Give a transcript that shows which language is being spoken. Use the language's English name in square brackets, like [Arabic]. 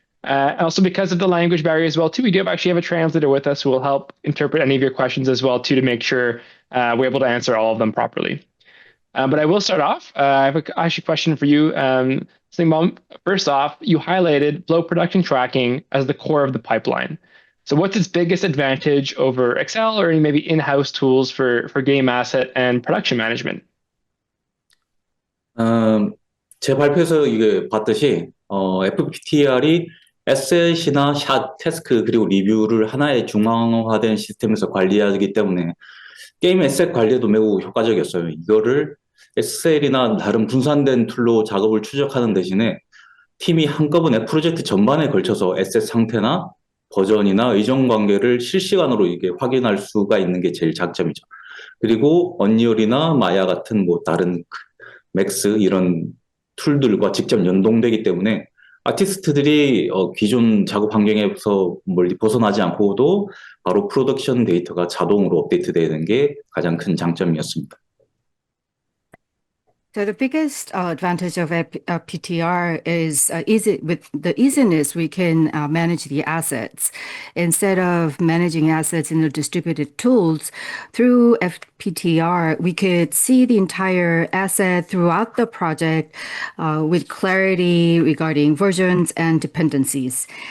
[English] Also, because of the language barrier as well, too, we do actually have a translator with us who will help interpret any of your questions as well, too, to make sure we're able to answer all of them properly. But I will start off. I have actually a question for you, Singbom. First off, you highlighted Flow Production Tracking as the core of the pipeline. So what's its biggest advantage over Excel or any maybe in-house tools for game asset and production management? [Korean] 제 발표에서 이게 봤듯이 FPTR이 에셋이나 샷, 태스크 그리고 리뷰를 하나의 중앙화된 시스템에서 관리하기 때문에 게임 에셋 관리에도 매우 효과적이었어요. 이거를 엑셀이나 다른 분산된 툴로 작업을 추적하는 대신에 팀이 한꺼번에 프로젝트 전반에 걸쳐서 에셋 상태나 버전이나 의존 관계를 실시간으로 이게 확인할 수가 있는 게 제일 장점이죠. 그리고 언리얼이나 마야 같은 뭐 다른 맥스 이런 툴들과 직접 연동되기 때문에 아티스트들이 기존 작업 환경에서 멀리 벗어나지 않고도 바로 프로덕션 데이터가 자동으로 업데이트되는 게 가장 큰 장점이었습니다. [English] So the biggest advantage of PTR is with the easiness we can manage the assets. Instead of managing assets in the distributed tools, through FPTR, we could see the entire asset throughout the project with clarity regarding versions and dependencies.